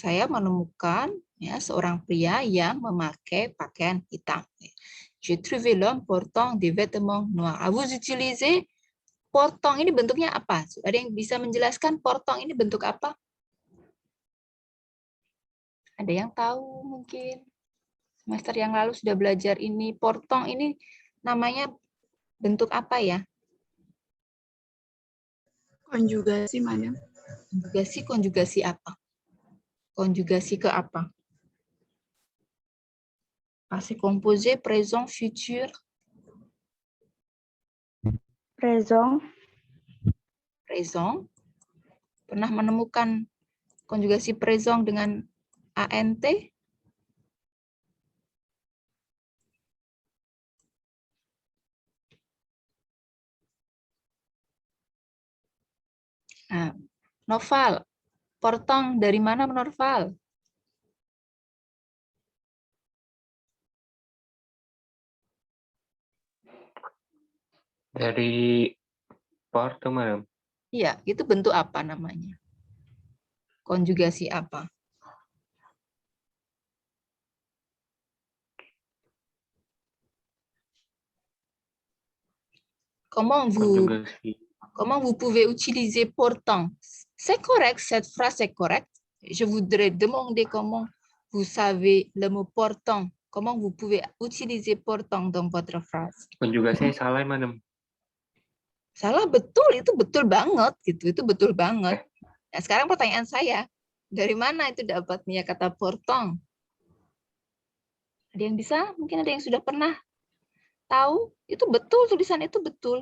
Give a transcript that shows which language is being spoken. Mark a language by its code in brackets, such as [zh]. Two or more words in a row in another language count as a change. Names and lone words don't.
[id] Saya menemukan ya seorang pria yang memakai pakaian hitam. [fr] J'ai trouvé l'homme portant des vêtements noirs. Vous utilisez portant [id] ini bentuknya apa? Ada yang bisa menjelaskan portant ini bentuk apa? Ada yang tahu mungkin? Semester yang lalu sudah belajar ini. Portant ini namanya bentuk apa ya? Konjugasi, madam. Konjugasi apa? Konjugasi ke apa? [fr] Passé composé, présent, futur. Présent. Présent. [id] Pernah menemukan konjugasi présent dengan ANT? Nah, Noval, portong dari mana Noval? Dari Porto, madam. Iya, itu bentuk apa namanya? Konjugasi apa? [fr] Comment vous pouvez utiliser portant? C'est correct, cette phrase est correcte. Je voudrais demander comment vous savez le mot portant. Comment vous pouvez utiliser portant dans votre phrase? [id] Konjugasinya salah, madam. Salah betul, itu betul banget gitu, itu betul banget. Nah, sekarang pertanyaan saya, dari mana itu dapatnya kata portant? Ada yang bisa? Mungkin ada yang sudah pernah tahu? Itu betul, tulisan itu betul.